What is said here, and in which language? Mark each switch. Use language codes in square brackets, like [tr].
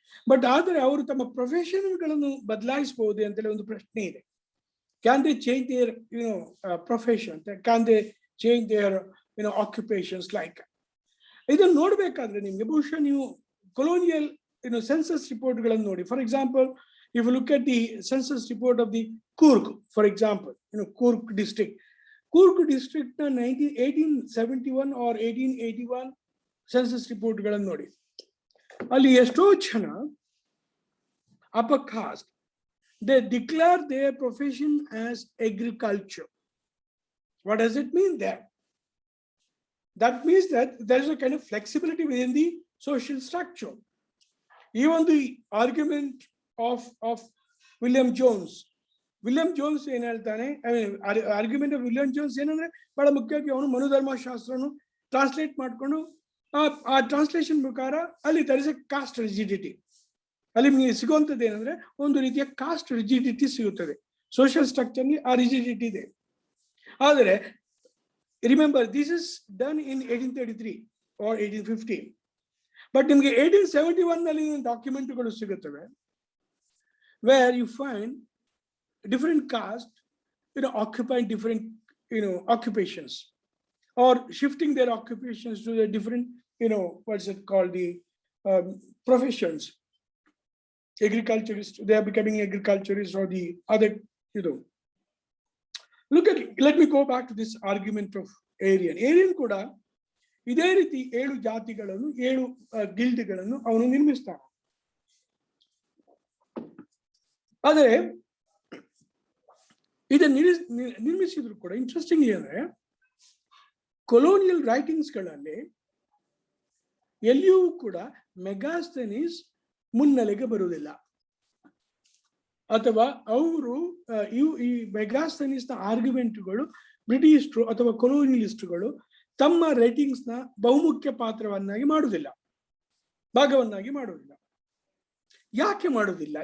[kn] But ಆದರೆ ಅವರು ತಮ್ಮ ಪ್ರೊಫೆಷನ್ಗಳನ್ನು ಬದಲಾಯಿಸಬಹುದೇ ಅಂತೇಳಿ ಒಂದು ಪ್ರಶ್ನೆ ಇದೆ. [en] Can they change their profession, can they change their occupations like. [kn] ಇದನ್ನು ನೋಡ್ಬೇಕಾದ್ರೆ ನಿಮ್ಗೆ ಬಹುಶಃ ನೀವು ಕೊಲೋನಿಯಲ್ ಸೆನ್ಸಸ್ ರಿಪೋರ್ಟ್ಗಳನ್ನು ನೋಡಿ. [en] for example, if you look at the census report of the Kurk, for example, Kurk district ನ 1871 or 1881 [kn] ಸೆನ್ಸಸ್ ರಿಪೋರ್ಟ್ಗಳನ್ನು ನೋಡಿ. ಅಲ್ಲಿ ಎಷ್ಟೋ ಜನ [en] upper caste, they declare their profession as agriculture. What does it mean there? That means that there is a kind of flexibility within the social structure. Even the argument of William Jones [kn] ಏನ್ ಹೇಳ್ತಾನೆ, argument of William Jones ಏನಂದ್ರೆ ಬಹಳ ಮುಖ್ಯವಾಗಿ ಅವನು ಮನುಧರ್ಮಶಾಸ್ತ್ರನು translate ಮಾಡ್ಕೊಂಡು ಆ translation ಪ್ರಕಾರ ಅಲ್ಲಿ [en] There is a caste rigidity. [kn] ಅಲ್ಲಿ ನಿಮಗೆ ಸಿಗುವಂಥದ್ದು ಏನಂದ್ರೆ ಒಂದು ರೀತಿಯ ಕಾಸ್ಟ್ ರಿಜಿಡಿಟಿ ಸಿಗುತ್ತದೆ. ಸೋಷಿಯಲ್ ಸ್ಟ್ರಕ್ಚರ್ ಆ ರಿಜಿಡಿಟಿ ಇದೆ. ಆದರೆ [en] Remember this is done in 1833 or 1850. [kn] But ನಿಮಗೆ 1871 ನಲ್ಲಿ ಡಾಕ್ಯುಮೆಂಟ್ಗಳು ಸಿಗುತ್ತವೆ, [en] Where you find different caste occupying different occupations or shifting their occupations to the different what's it called, the professions. Agriculturists, they are becoming agriculturists or the other look at, let me go back to this argument of Aryan [kn] ಕೂಡ ಇದೇ ರೀತಿ 7 ಜಾತಿಗಳನ್ನು 7 ಗಿಲ್ಡ್ಗಳನ್ನು ಅವನು ನಿರ್ಮಿಸ್ತಾನೆ. ಆದರೆ ಇದನ್ನು ನಿರ್ಮಿಸಿದ್ರು ಕೂಡ interestingly ಅಂದ್ರೆ colonial ರೈಟಿಂಗ್ಸ್ಗಳಲ್ಲಿ ಎಲ್ಲಿಯೂ ಕೂಡ ಮೆಗಾಸ್ಥೆನೀಸ್ ಮುನ್ನೆಲೆಗೆ ಬರುವುದಿಲ್ಲ, ಅಥವಾ ಅವರು ಈ ಮೆಗಾಸ್ಥೆನೀಸ್ನ ಆರ್ಗ್ಯುಮೆಂಟ್ಗಳು ಬ್ರಿಟಿಷರು ಅಥವಾ ಕೊಲೋನಿಯಲಿಸ್ಟ್ಗಳು ತಮ್ಮ ರೈಟಿಂಗ್ಸ್ನ ಬಹುಮುಖ್ಯ ಪಾತ್ರವನ್ನಾಗಿ ಮಾಡುವುದಿಲ್ಲ, ಭಾಗವನ್ನಾಗಿ ಮಾಡುವುದಿಲ್ಲ. ಯಾಕೆ ಮಾಡುವುದಿಲ್ಲ?